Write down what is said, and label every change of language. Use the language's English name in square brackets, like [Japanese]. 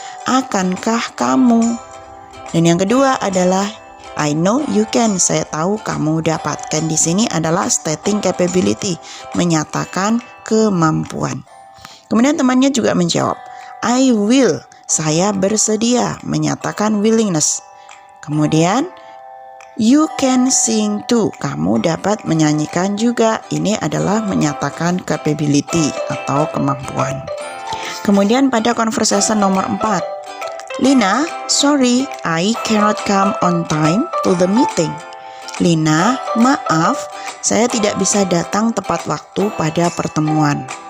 [Indonesian] Akankah kamu? Dan yang kedua adalah [English] I know you can. [Indonesian] Saya tahu kamu dapat. Dan di sini adalah stating capability, menyatakan kemampuan. Kemudian temannya juga menjawab, [English] I will. [Indonesian] Saya bersedia, menyatakan willingness. Kemudian [English] you can sing too. [Indonesian] Kamu dapat menyanyikan juga. Ini adalah menyatakan capability atau kemampuan. Kemudian pada [English] conversation nomor 4, Lina, sorry, I cannot come on time to the meeting. [Indonesian] Lina, maaf, saya tidak bisa datang tepat waktu pada pertemuan.